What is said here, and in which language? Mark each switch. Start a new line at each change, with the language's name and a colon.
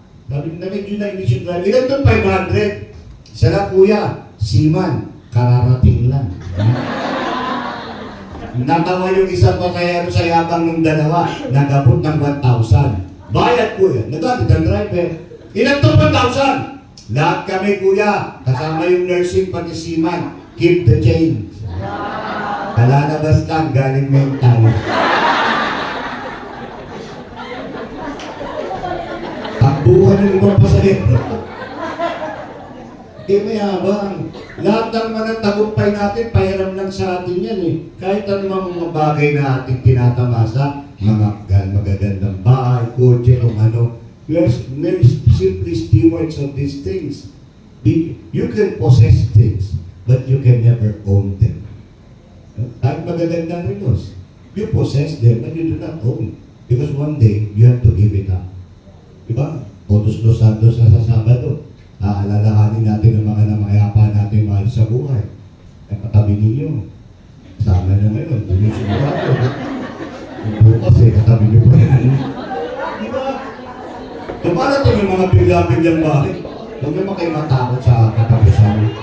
Filipino: Sabi na medyo na inisip na, ilan itong 500? Isa lang kuya, seaman, kararating lang. Natawa yung isang pasayero sa yabang ng dalawa, nagabot ng 1,000. Bayad kuya, nagalit ang driver. Ilan itong 1,000? Lahat kami kuya, kasama yung nursing pati seaman,
English: keep the change.
Filipino: Kalalabas lang, galing mental. Takbuhan ng ibang pasahero. Mayabang. Lahat ng mga tagumpay natin, pahiram lang sa atin yan eh. Kahit anong mga bagay na ating tinatamasa, mga magagandang bahay, kotse, kung ano.
English: We're simply stewards of these things. You can possess things, but you can never own them.
Filipino: Kahit magagandang rinos,
English: you possess them, but you do not own. Because one day, you have to give it up.
Filipino: Diba? Todos los Santos na sa Sabado. Aalalahanin natin ang mga namayapa natin mahal sa buhay. Ay katabi ninyo. Sama na ngayon. Hindi sigurado. Bukas katabi nyo pa yan. Diba? Dumarating yung mga bigla-biglang bakit. Huwag naman kayo matakot sa katapusan.